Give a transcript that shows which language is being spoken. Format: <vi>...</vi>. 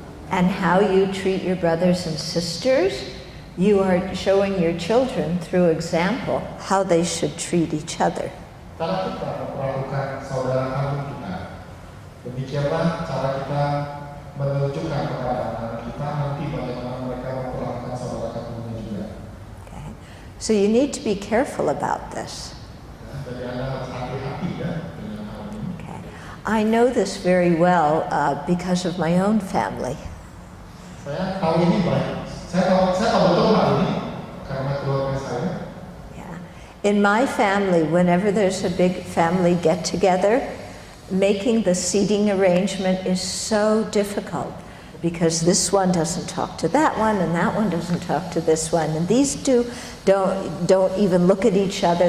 <en>and how you treat your brothers and sisters, you are showing your children through example how they should treat each other.</en> <id>Cara kita memperlakukan saudara kandung kita, demikianlah cara kita menunjukkan kepada anak kita nanti bagaimana mereka memperlakukan saudara kandungnya juga.</id> <en>Okay. So you need to be careful about this.</en> <id>Jadi Anda harus hati-hati ya dengan hal ini.</id> <en>Okay. I know this very well because of my own family.</en> <id>Saya tahu ini baik. Saya tahu betul hal ini karena keluarga saya.</id> <en>In my family, whenever there's a big family get-together, making the seating arrangement is so difficult because this one doesn't talk to that one and that one doesn't talk to this one, and these two don't even look at each other.</en>